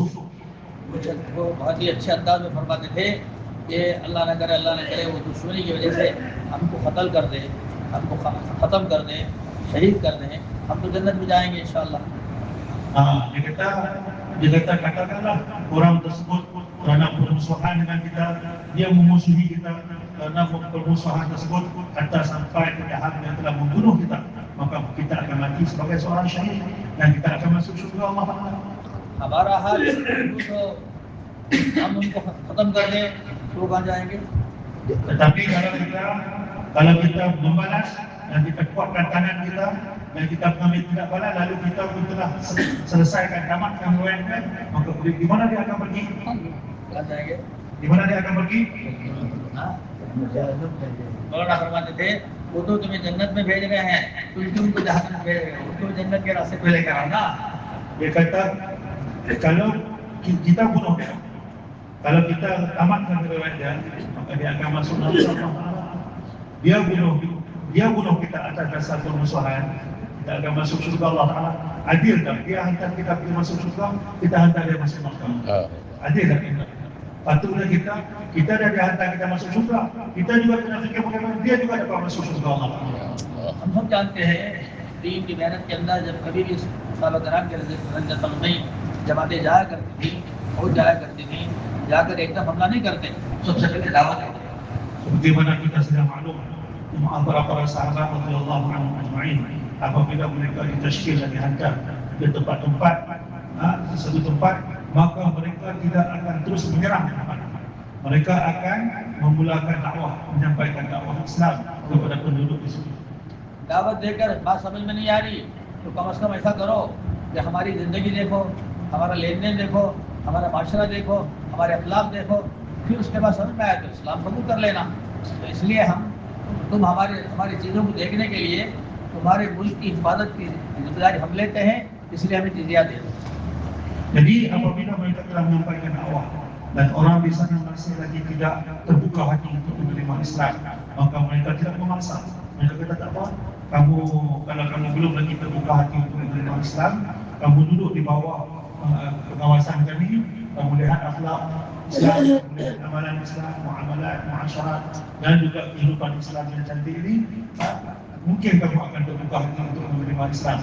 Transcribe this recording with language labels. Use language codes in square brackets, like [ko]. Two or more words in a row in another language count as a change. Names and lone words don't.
[hi] वो बहुत ही अच्छे अंदाज में फरमाते थे कि अल्लाह न करे वो दुश्मनी की वजह से हमको कत्ल कर दे, हमको ख़त्म कर दे, शहीद कर दे, हम तो जन्नत में जाएंगे इंशाअल्लाह। [ms] Dia kata katakanlah orang tersebut kerana permusuhan dengan kita, dia memusuhi kita kerana permusuhan tersebut hatta sampai ke tahap yang telah membunuh kita, maka kita akan mati sebagai seorang syahid dan kita akan masuk syurga [ar] الله تعالى. [hi] हमारा हाल तो हम उनको खत्म कर दें तो कहाँ जाएंगे? [ms] Tetapi kalau kita membalas dan kita kuatkan tangan kita dan kita mengambil tindak balas, lalu kita pun telah selesaikan tamatkan riwayatkan, maka di mana dia akan pergi? [hi] कहाँ जाएंगे? [ms] Di mana dia akan pergi? [hi] हाँ? मौलाना फरमाते थे वो तो तुम्हें जन्नत में भेज रहे हैं, तुम क्यों उनको जहन्नम में भेज रहे हो? उनको जन्नत के रास्ते पे लेकर आओ ना. [ms] Dia kata, kalau kita bunuh dia, kalau kita tamatkan riwayat dia, maka dia akan masuk neraka Allah. Dia bunuh kita atas dasar permusuhan, kita akan masuk syurga [ar] الله تعالى. [ms] Adil tak? Dia hantar kita pergi masuk syurga, kita hantar dia masuk neraka. Adil tak kita? Patutlah kita dah dihantar kita masuk syurga, kita juga kena fikir bagaimana dia juga dapat masuk syurga [ar] الله تعالى. [hi] हम सब जानते हैं दीन की मेहनत के अंदर जब कभी भी साहबा कराम के रंजतम नहीं जमातें जाया करती थी और जाया करती थी, जाकर एकदम हमला नहीं करते, सबसे पहले दावत देते. [ms] Seperti mana kita sudah maklum, para sahabat [ar] رضي الله عنهم أجمعين, [ms] apabila mereka ditashkil dan dihantar ke tempat-tempat, sesuatu tempat, maka mereka tidak akan terus menyerang. Mereka akan memulakan dakwah, menyampaikan dakwah Islam kepada penduduk di situ. [hi] दावत देकर बात समझ में नहीं आ रही तो कम से कम ऐसा करो कि हमारी ज़िंदगी देखो, हमारा लेन देन देखो, हमारा माशरा देखो, हमारे अखलाक देखो, फिर उसके बाद समझ में आया तो इस्लाम कबूल कर लेना. तो इसलिए तुम हमारी चीज़ों को देखने के लिए तुम्हारे मुल्क की हिफाजत की जिम्मेदारी हम लेते हैं, इसलिए हमें जिजिया दे दो. [ms] Jadi apabila mereka telah menyampaikan dakwah dan orang di sana masih lagi tidak terbuka hati untuk menerima Islam, maka mereka tidak memaksa. Mereka kata tak apa, kalau kamu belum lagi terbuka hati untuk menerima Islam, kamu duduk di bawah pengawasan kami, kamu lihat akhlak Islam, kamu lihat amalan Islam, muamalat, muasyarat dan juga kehidupan Islam yang cantik ini, mungkin kamu akan terbuka hati untuk menerima Islam.